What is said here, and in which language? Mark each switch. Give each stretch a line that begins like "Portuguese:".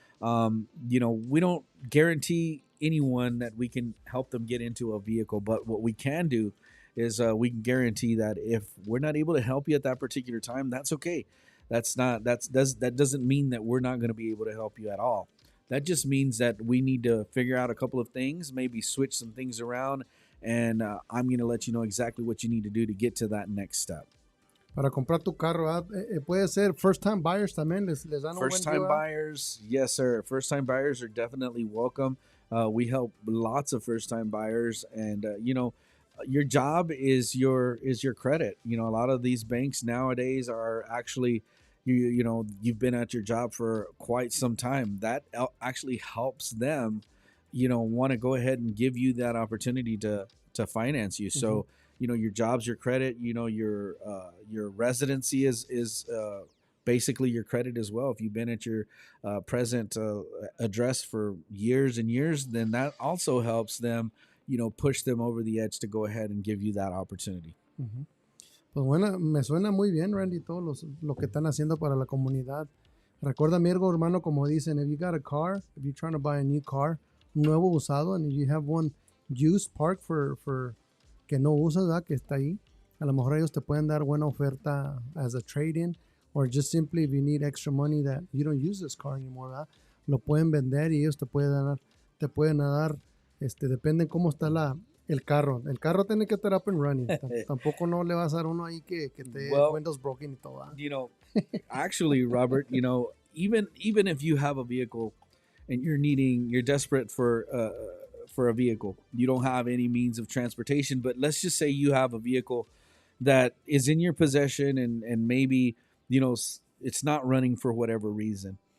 English: We don't guarantee anyone that we can help them get into a vehicle, but what we can do is we can guarantee that if we're not able to help you at that particular time, that's okay. That doesn't mean that we're not going to be able to help you at all. That just means that we need to figure out a couple of things, maybe switch some things around, and I'm going to let you know exactly what you need to do to get to that next step.
Spanish: Para comprar tu carro, puede ser
English: first time buyers
Spanish: también, les dan un buen
English: First time buyers, yes sir. First time buyers are definitely welcome. We help lots of first time buyers, and your job is your credit. A lot of these banks nowadays are actually you've been at your job for quite some time. That actually helps them want to go ahead and give you that opportunity to finance you. So your job's your credit. Your residency is basically your credit as well. If you've been at your present address for years and years, then that also helps them push them over the edge to go ahead and give you that opportunity.
Spanish: Pues bueno, me suena muy bien, Randy, todo lo que están haciendo para la comunidad. Recuerda, mi hermano, como dicen,
English: if you got a car, if you're trying to buy a new car,
Spanish: nuevo usado,
English: and you have one used parked for
Spanish: que no usas, ¿verdad? Que está ahí, a lo mejor ellos te pueden dar buena oferta
English: as a trade-in, or just simply if you need extra money that you don't use this car anymore,
Spanish: ¿verdad? Lo pueden vender y ellos te pueden dar, depende cómo está el carro. El carro tiene que estar
English: up and running.
Spanish: Tampoco no le vas a dar uno ahí que te
English: windows broken
Spanish: y todo.
English: Actually, Robert, even if you have a vehicle and you're desperate for a vehicle, you don't have any means of transportation, but let's just say you have a vehicle that is in your possession and maybe, it's not running for whatever reason.